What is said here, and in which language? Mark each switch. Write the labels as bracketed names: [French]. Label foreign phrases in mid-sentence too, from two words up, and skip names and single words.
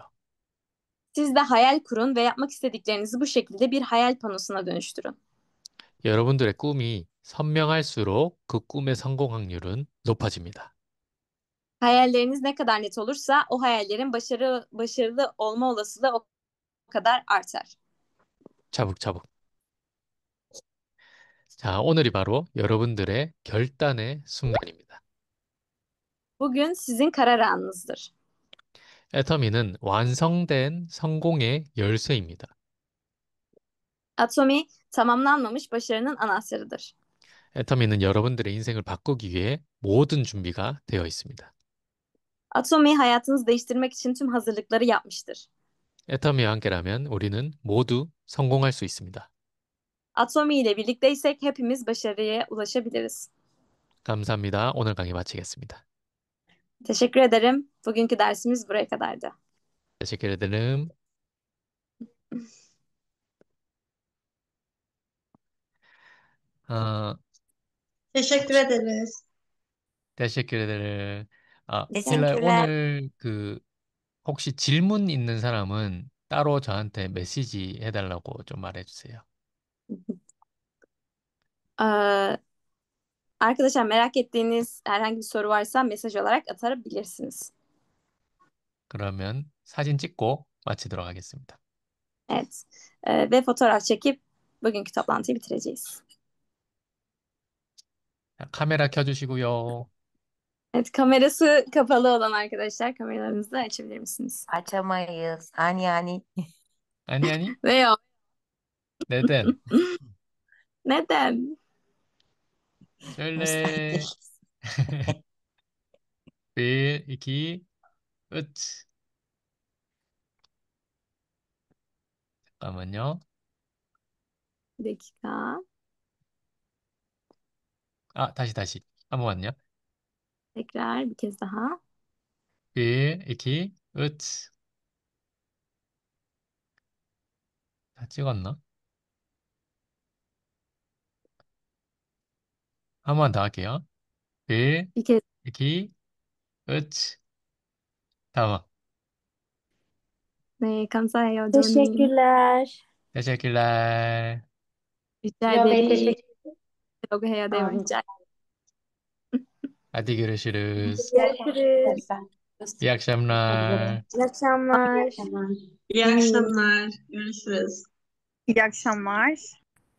[Turkish] Siz de hayal kurun ve yapmak istediklerinizi bu şekilde bir hayal panosuna dönüştürün. [Korean] 여러분들의 꿈이 선명할수록 그 꿈의 성공 확률은 높아집니다. [Turkish] Hayalleriniz ne kadar net olursa o hayallerin başarılı olma olasılığı o kadar artar. [Korean] 차북차북. 자, 오늘이 바로 여러분들의 결단의 순간입니다. [Turkish] Bugün sizin karar anınızdır. [Korean] 애터미는 완성된 성공의 열쇠입니다. [Turkish] Atomi tamamlanmamış başarının anahtarıdır. [Korean] 애터미는 여러분들의 인생을 바꾸기 위해 모든 준비가 되어 있습니다. [Turkish] Atomi hayatınızı değiştirmek için tüm hazırlıkları yapmıştır. [Korean] 애터미와 함께라면 우리는 모두 성공할 수 있습니다. [Turkish] Atomi ile birlikteysek hepimiz başarıya ulaşabiliriz. [Korean] 감사합니다. 오늘 강의 마치겠습니다. [Turkish] Teşekkür ederim. Bugünkü dersimiz buraya kadardı. Teşekkür ederim. 어, Teşekkür [Korean] 혹시, [Turkish] ederiz. teşekkür ederim. [Korean] 힐라야, [Turkish] Teşekkürler. [Korean] 오늘 혹시 질문 있는 사람은 따로 저한테 메시지 해달라고 좀 말해주세요. [Turkish] Ee, Arkadaşlar merak ettiğiniz herhangi bir soru varsa mesaj olarak atabilirsiniz. [Korean] 그러면 사진 찍고 마치도록 하겠습니다. [Turkish] Evet. Ve fotoğraf çekip bugünkü toplantıyı bitireceğiz. [Korean] 자, 카메라 켜주시고요. [Turkish] Evet, kamerası kapalı olan arkadaşlar kameralarınızı da açabilir misiniz? Açamayız. Ani ani. [Korean] 아니, 아니, [Turkish] Veya 네덴, neden? 쩔레, Müstakil. [Korean] 1, 2, 끝. 잠깐만요. [Turkish] Bir dakika. [Korean] 아, 다시. 한 번만요. [Turkish] Tekrar bir kez daha. [Korean] 1, 2, 끝. 다 찍었나? 한 번 더 할게요. 1, [Turkish] Bir kez. [Korean] 2, 끝. tamam. 네, 감사해요, 조님. [Turkish] Teşekkürler. teşekkürler. Rica Can Bey ederim. teşekkür [Korean] Çok 해야 돼요, [Turkish] rica. hadi görüşürüz. Görüşürüz. İyi akşamlar. İyi akşamlar. İyi akşamlar. Görüşürüz. İyi akşamlar.